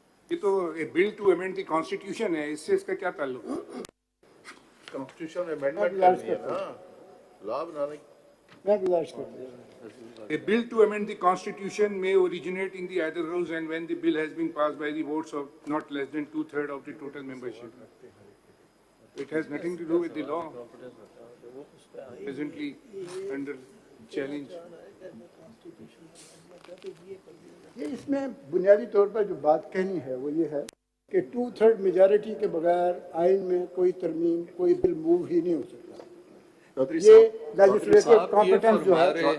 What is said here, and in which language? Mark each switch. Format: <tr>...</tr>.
<ur>یہ تو بل to amend the constitution ہے, اس سے اس کا کیا تعلق ہے؟ کانسٹیٹیوشن میں امینڈمنٹ کرنی ہے نا, لا بنانے. میں گزارش کرتا ہوں.</ur> <en>A bill to amend the constitution may originate in the either house and when the bill has been passed by the votes of not less than 2/3 of the total membership. It has nothing to do with the law presently under challenge.</en> <ur>یہ اس میں بنیادی طور پر جو بات کہنی ہے وہ یہ ہے کہ 2/3 میجارٹی کے بغیر آئین میں کوئی ترمیم, کوئی بل موو ہی نہیں ہو سکتا. یہ لیجسلیٹو کمپٹنس جو ہے</ur>